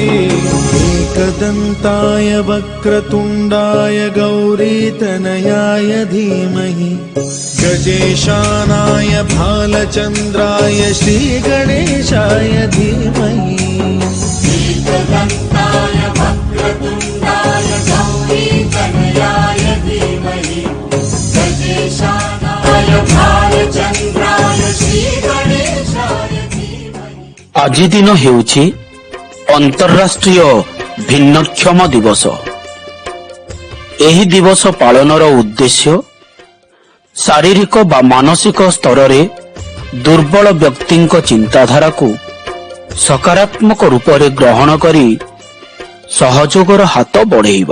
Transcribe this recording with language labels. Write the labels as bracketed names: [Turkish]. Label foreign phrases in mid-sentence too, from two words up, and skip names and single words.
[Sanskrit] एकदन्ताय वक्रतुण्डाय गौरीतनयाय धीमहि गजेशानाय भालचन्द्राय श्रीगणेशाय धीमहि एकदन्ताय वक्रतुण्डाय गौरीतनयाय धीमहि गजेशानाय भालचन्द्राय श्रीगणेशाय धीमहि। [Odia] ଆଜି ଦିନ ହେଉଛି ଅନ୍ତର୍ରାଷ୍ଟ୍ରୀୟ ଭିନ୍ନକ୍ଷମ ଦିବସ। ଏହି ଦିବସ ପାଳନର ଉଦ୍ଦେଶ୍ୟ ଶାରୀରିକ ବା ମାନସିକ ସ୍ତରରେ ଦୁର୍ବଳ ବ୍ୟକ୍ତିଙ୍କ ଚିନ୍ତାଧାରାକୁ ସକାରାତ୍ମକ ରୂପରେ ଗ୍ରହଣ କରି ସହଯୋଗର ହାତ ବଢ଼େଇବା।